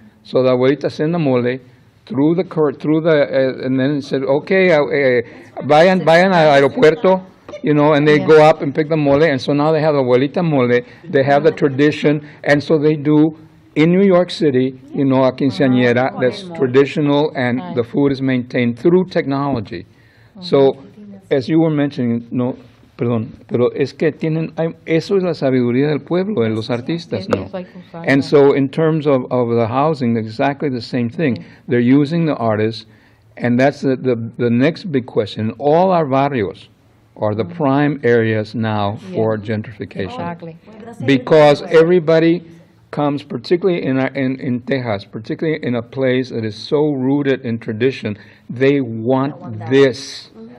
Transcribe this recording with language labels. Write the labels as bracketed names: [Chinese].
[English] So the abuelita sent the mole and then said, okay, [Spanish] vayan al aeropuerto, [English] and they go up and pick the mole. And so now they have the abuelita mole, they have the tradition, and so they do, in New York City, a quinceañera that's traditional, and the food is maintained through technology. So, as you were mentioning, [Spanish] pero es que eso es la sabiduría del pueblo, de los artistas, ¿no? [English] And so in terms of the housing, exactly the same thing. They're using the artists, and that's the next big question. All our barrios are the prime areas now for gentrification. Exactly. Because everybody comes, particularly in Texas, particularly in a place that is so rooted in tradition, they want this.